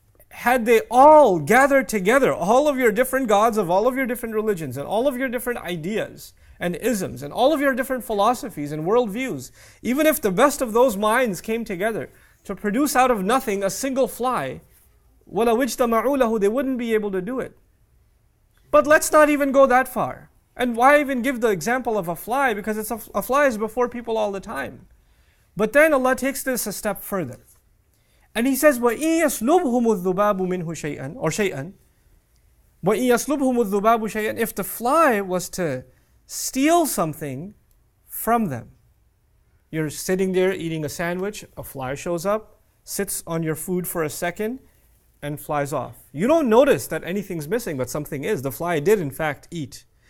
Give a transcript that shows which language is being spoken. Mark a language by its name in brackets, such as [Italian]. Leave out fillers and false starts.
[English] Had they all gathered together, all of your different gods of all of your different religions and all of your different ideas and isms and all of your different philosophies and worldviews, even if the best of those minds came together to produce out of nothing a single fly, [Arabic] وَلَوْ اجْتَمَعُوا لَهُ, [English] they wouldn't be able to do it. But let's not even go that far. And why even give the example of a fly? Because a fly is before people all the time. But then Allah takes this a step further. And He says, [Arabic] وَإِن يَسْلُبْهُمُ الذُّبَابُ مِنْهُ شَيْئًا or شَيْئًا وَإِن يَسْلُبْهُمُ الذُّبَابُ شَيْئًا. [English] If the fly was to steal something from them. You're sitting there eating a sandwich, a fly shows up, sits on your food for a second, and flies off. You don't notice that anything's missing, but something is. The fly did in fact eat.